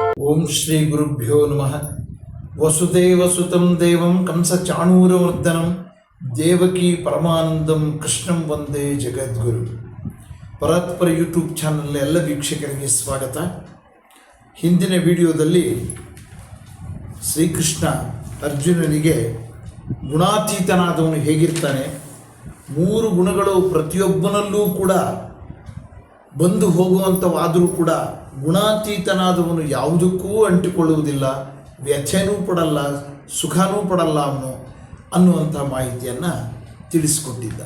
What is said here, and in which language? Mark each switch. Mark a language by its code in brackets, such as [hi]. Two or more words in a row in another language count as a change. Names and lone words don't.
[sa] ಓಂ ಶ್ರೀ ಗುರುಭ್ಯೋ ನಮಃ. ವಸುದೇವಸುತಂ ದೇವಂ ಕಂಸಚಾಣೂರಮರ್ದನಂ ದೇವಕಿ ಪರಮಾನಂದಂ ಕೃಷ್ಣಂ ವಂದೇ ಜಗದ್ಗುರು. [kn] ಪರಾತ್ಪರ ಯೂಟ್ಯೂಬ್ ಚಾನಲ್ ಎಲ್ಲ ವೀಕ್ಷಕರಿಗೆ ಸ್ವಾಗತ. ಹಿಂದಿನ ವಿಡಿಯೋದಲ್ಲಿ ಶ್ರೀಕೃಷ್ಣ ಅರ್ಜುನನಿಗೆ ಗುಣಾತೀತನಾದವನು ಹೇಗಿರ್ತಾನೆ, 3 ಗುಣಗಳು ಪ್ರತಿಯೊಬ್ಬನಲ್ಲೂ ಕೂಡ ಬಂದು ಹೋಗುವಂಥವಾದರೂ ಕೂಡ ಗುಣಾತೀತನಾದವನು ಯಾವುದಕ್ಕೂ ಅಂಟಿಕೊಳ್ಳುವುದಿಲ್ಲ, ವ್ಯಥೆನೂ ಪಡಲ್ಲ, ಸುಖನೂ ಪಡಲ್ಲ ಅನ್ನುವಂಥ ಮಾಹಿತಿಯನ್ನು ತಿಳಿಸಿಕೊಟ್ಟಿದ್ದ.